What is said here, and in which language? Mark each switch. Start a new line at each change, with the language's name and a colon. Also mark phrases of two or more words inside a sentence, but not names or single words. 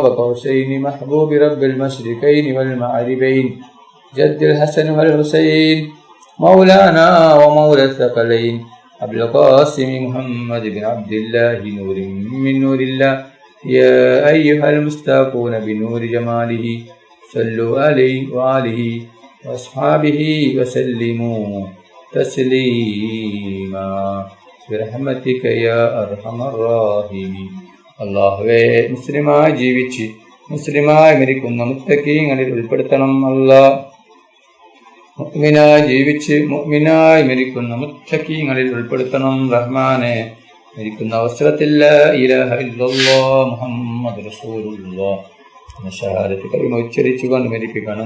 Arabic: قوسين محبوب رب المشرقين والمغربين جد الحسن والحسين مولانا ومولى الثقلين أبو القاسم محمد بن عبد الله نور من نور الله يا أيها المستاقون بنور جماله صلوا عليه وآله وأصحابه وسلموا تسليما برحمتك يا أرحم الراحمين.
Malayalam: അള്ളാഹുവേ, മുസ്ലിമായി ജീവിച്ച് മുസ്ലിമായി മരിക്കുന്ന മുത്തഖീങ്ങളിൽ ഉൾപ്പെടുത്തണം. അല്ലാഹ്, മുഅ്മിനായി ജീവിച്ച് മുഅ്മിനായി മരിക്കുന്ന മുത്തഖീങ്ങളിൽ ഉൾപ്പെടുത്തണം. റഹ്മാനെ, മരിക്കുന്ന അവസരത്തിൽ
Arabic: لا إله إلا الله محمد رسول الله
Malayalam: എന്ന ഷഹാദത്ത് കലിമ ഉച്ചരിച്ചുകൊണ്ട് മരിപ്പിക്കണം.